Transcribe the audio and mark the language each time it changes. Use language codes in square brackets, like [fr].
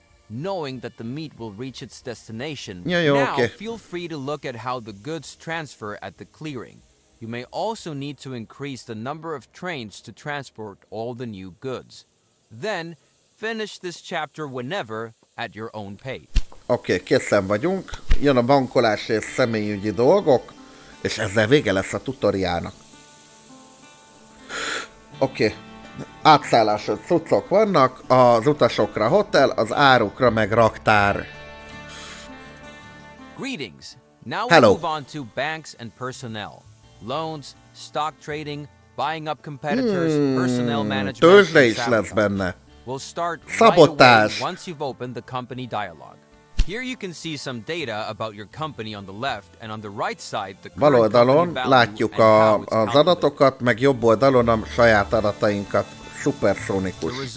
[en] Knowing that the meat will reach its destination. [hu] Jó, [en] now okay. Feel free to look at how the goods transfer at the clearing. You may also need to increase the number of trains to transport all the new goods. Then finish this chapter whenever at your own pace. [hu] Oké, készen vagyunk. Jön a bankolás és személyügyi dolgok, és ezzel vége lesz a tutoriálnak. Oké. Átszállásos cuccok vannak, az utasokra hotel, az árukra meg raktár. [en] Greetings. Now we move on to banks and personnel. Loans, stock trading, buying up competitors, personnel management. [hu] Tőzsde is lesz benne. [en] We'll start [hu] Szabadfogásban. [en] right away once you've opened the company dialog. Here you can see some data about your company on the left and on the right side the [hu] bal oldalon látjuk az adatokat, meg jobb oldalon a saját adatainkat. Szuperszónikus.